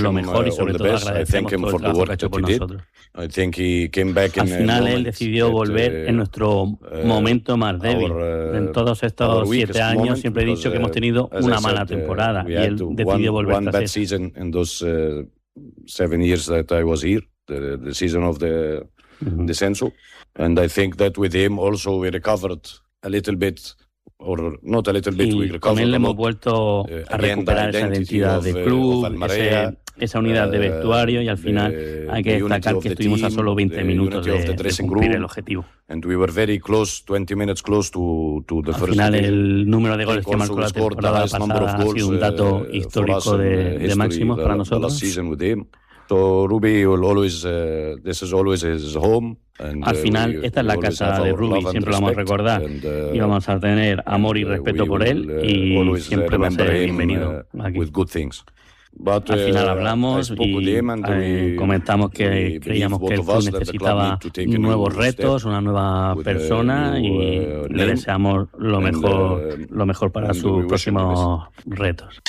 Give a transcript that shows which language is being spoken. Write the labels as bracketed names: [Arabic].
[Spanish] lo mejor y sobre todo agradecemos todo el trabajo que ha hecho por nosotros. [English] I think he came back [Spanish] al final él decidió volver en nuestro momento más débil. En todos estos siete años siempre he dicho que hemos tenido una mala temporada y él decidió volver tras esto. [English] One bad season in those 7 years that I was here, the season of the descenso. And I think that with him also we recovered a little bit. [Spanish] También le hemos vuelto a recuperar esa identidad de club, esa unidad de vestuario, y al final hay que destacar que estuvimos a solo 20 minutos de cumplir el objetivo. [English] And we were very close, 20 minutes close to the [Spanish] al [English] first final game. [Spanish] El número de goles que marcó la temporada pasada ha sido un dato histórico de Máximo para nosotros. [English] So Rubi will always, this is always his home. [Spanish] Al final, esta es la casa de Rubi, siempre lo vamos a recordar. Y vamos a tener amor y respeto por él y siempre va a ser bienvenido aquí. [English] With good things. [Spanish] But, al final hablamos y comentamos que creíamos que el club necesitaba nuevos retos, una nueva persona y le deseamos lo mejor para sus próximos retos.